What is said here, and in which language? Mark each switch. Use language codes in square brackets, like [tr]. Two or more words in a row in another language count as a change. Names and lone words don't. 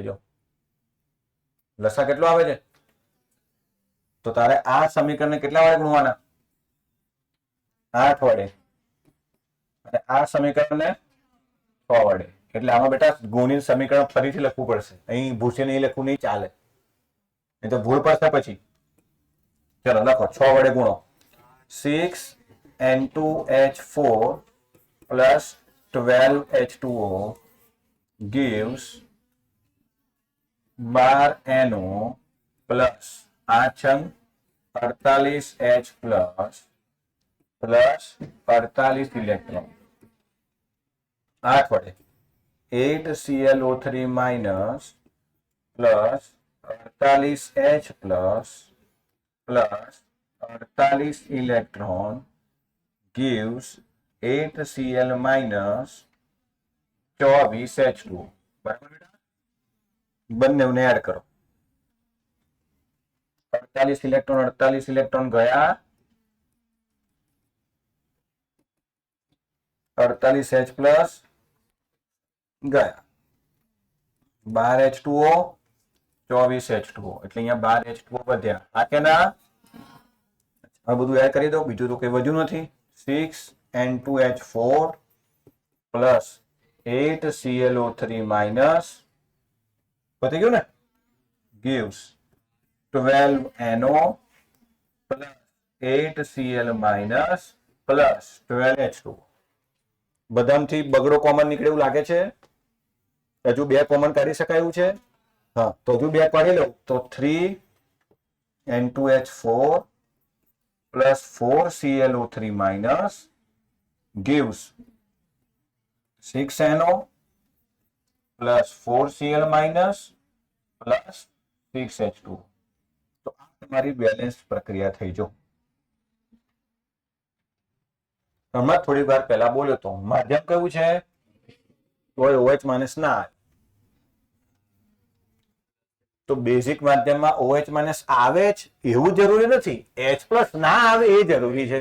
[gu] જો લસા કેટલો આવે છે? તો તારે આ સમીકરણને કેટલા વડે ગુણવાના? 8 વડે. અને આ સમીકરણને 6 વડે. એટલે આમાં બેટા ગુણિત સમીકરણ ફરીથી લખવું પડશે. અહીં ભૂસે નહીં લખવું નહીં ચાલે, નહીં તો ભૂલ પડશે પછી. ચલો લખો, 6 વડે ગુણો. [en] 6N2H4 plus 12H2O gives 12NO plus 48H plus 48 ઇલેક્ટ્રોન. 8 વડે 8ClO3 minus plus 48H plus 48 electron gives 8Cl minus 24H2. [gu] બરાબર બેટા? બંનેને એડ કરો. 48 ઇલેક્ટ્રોન ગયા. 48H plus ગયા. 12H2O 24H2O એટલે અહીંયા 12H2O વધ્યા. આ કે ના? હવે બધું એડ કરી દો. બીજું તો કઈ વધ્યું નથી. 6N2H4 plus 8ClO3 minus પતી ગયું ને? [en] gives 12NO plus 8Cl minus plus 12H2. [gu] બધામાંથી બગડો કોમન નીકળે એવું લાગે છે? હજુ બે કોમન કાઢી શકાય એવું છે? હા, તો હજુ બે કાઢી લઉં તો [en] 3N2H4 plus 4ClO3 minus gives 6NO plus 4Cl minus plus 6H2. [gu] તો આ તમારી બેલેન્સ પ્રક્રિયા થઈ. જો હમણાં થોડી વાર પહેલા બોલ્યો તો માધ્યમ કયું છે? તો OH માઇનસ ના આવે. તો બેઝિક માધ્યમમાં OH માઇનસ આવે જ એવું જરૂરી નથી, H પ્લસ ના આવે એ જરૂરી છે.